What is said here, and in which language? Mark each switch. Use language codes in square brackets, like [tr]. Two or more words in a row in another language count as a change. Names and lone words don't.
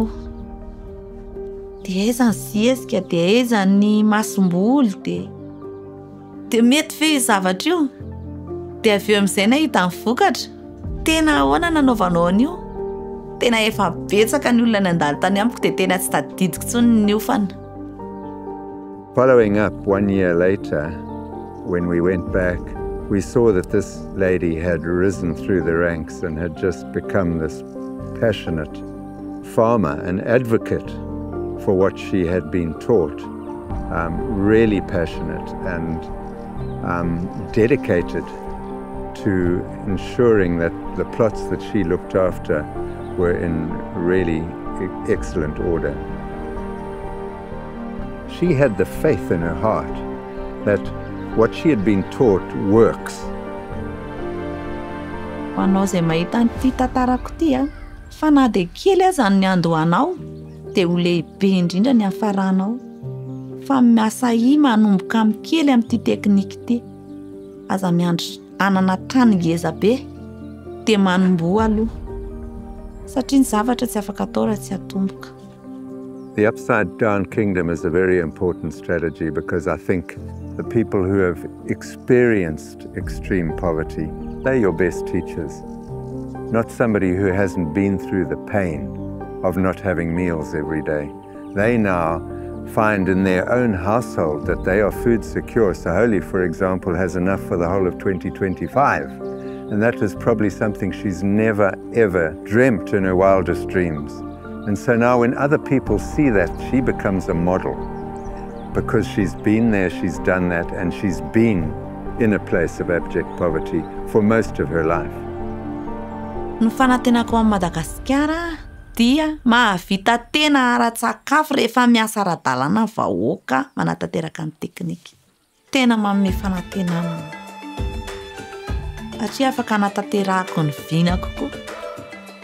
[mg] Dia aiza ny zezika, dia aiza ny masom-boly, dia mety ve io zavatra io? Dia avy eo amin'izay nahita ny vokatra. Tena ahoana nanaovanao an'io? Tena efa betsaka ny olona nandalo tany amiko dia tena tsy tadidiko intsony ny niofana. [en] Following up 1 year later, when we went back, we saw that this lady had risen through the ranks and had just become this passionate farmer, an advocate for what she had been taught, really passionate and dedicated to ensuring that the plots that she looked after were in really excellent order. She had the faith in her heart that what she had been taught works. [mg] Hoanao izay mahita an'ity tantarako ity fa na dia kely aza ny andohanao dia ho lehibe indrindra ny hafaranao. Fa miasa manomboka amin'ny kely amin'ity teknika ity. Aza miandry anana tany ngeza be dia manomboa aloha. Satria ny zavatra tsy afaka atao raha tsy atomboka. [en] The upside down kingdom is a very important strategy because I think the people who have experienced extreme poverty, they're your best teachers. Not somebody who hasn't been through the pain of not having meals every day. They now find in their own household that they are food secure. So Holy, for example, has enough for the whole of 2025. And that was probably something she's never, ever dreamt in her wildest dreams. And so now when other people see that, she becomes a model because she's been there, she's done that, and she's been in a place of abject poverty for most of her life. [mg] Ny fanantenako amin'ny Madagasikara dia mahavita tena ara-tsakafo rehefa miasa ara-dalàna vahoaka manatanteraka amin'ny teknika. Tena manome fanantenana. Satria afaka anatanterahako ny vinako koa.